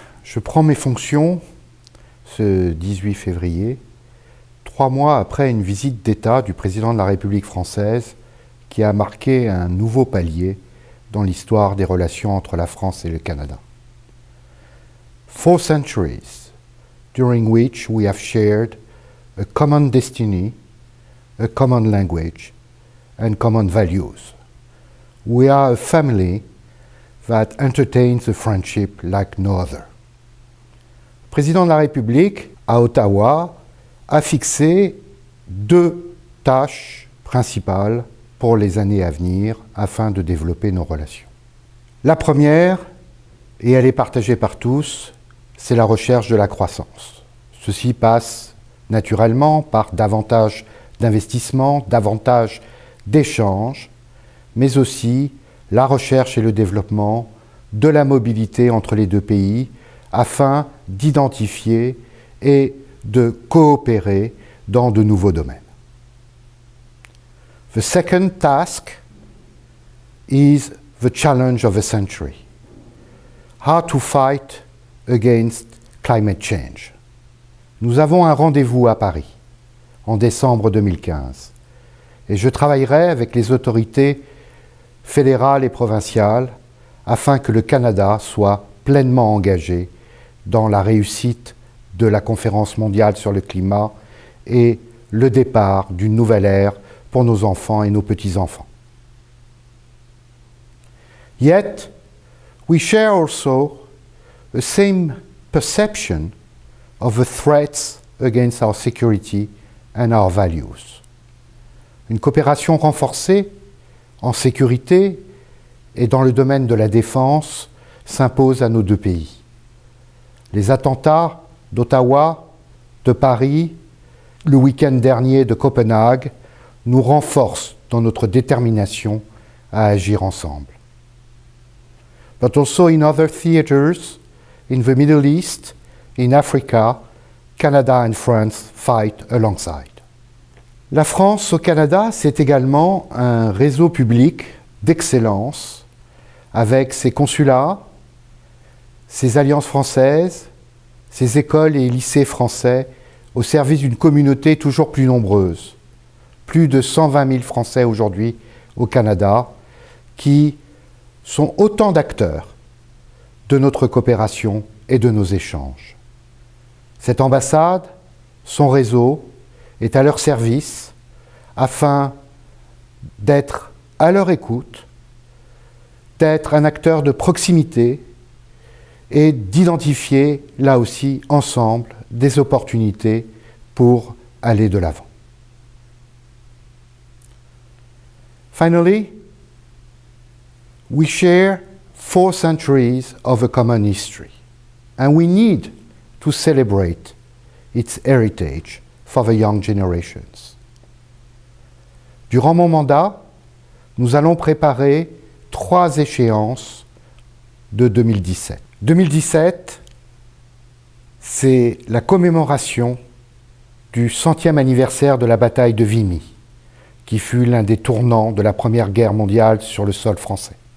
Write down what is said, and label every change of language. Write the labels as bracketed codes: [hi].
[fr] Je prends mes fonctions ce 18 février, 3 mois après une visite d'État du président de la République française qui a marqué un nouveau palier dans l'histoire des relations entre la France et le Canada. [en] 4 centuries, during which we have shared a common destiny, a common language, and common values. We are a family that entertains the friendship like no other. [fr] Le président de la République, à Ottawa, a fixé 2 tâches principales pour les années à venir afin de développer nos relations. La première, et elle est partagée par tous, c'est la recherche de la croissance. Ceci passe naturellement par davantage d'investissement, davantage d'échanges, mais aussi la recherche et le développement de la mobilité entre les deux pays afin d'identifier et de coopérer dans de nouveaux domaines. [en] The second task is the challenge of the century. How to fight against climate change. [fr] Nous avons un rendez-vous à Paris en décembre 2015 et je travaillerai avec les autorités fédérales et provinciales afin que le Canada soit pleinement engagé dans la réussite de la conférence mondiale sur le climat et le départ d'une nouvelle ère pour nos enfants et nos petits-enfants. [en] Yet, we share also the same perception of the threats against our security and our values. [fr] Une coopération renforcée en sécurité et dans le domaine de la défense s'impose à nos deux pays. Les attentats d'Ottawa, de Paris, le week-end dernier de Copenhague nous renforcent dans notre détermination à agir ensemble. [en] But also in other theaters, in the Middle East, in Africa, Canada and France fight alongside. [fr] La France au Canada, c'est également un réseau public d'excellence avec ses consulats, ses alliances françaises, ses écoles et lycées français au service d'une communauté toujours plus nombreuse. Plus de 120 000 Français aujourd'hui au Canada qui sont autant d'acteurs de notre coopération et de nos échanges. Cette ambassade, son réseau, est à leur service afin d'être à leur écoute, d'être un acteur de proximité et d'identifier là aussi ensemble des opportunités pour aller de l'avant. [en] Finally, we share 4 centuries of a common history, and we need to celebrate its heritage for the young generations. [fr] Durant mon mandat, nous allons préparer 3 échéances de 2017. 2017, c'est la commémoration du 100e anniversaire de la bataille de Vimy, qui fut l'un des tournants de la Première Guerre mondiale sur le sol français.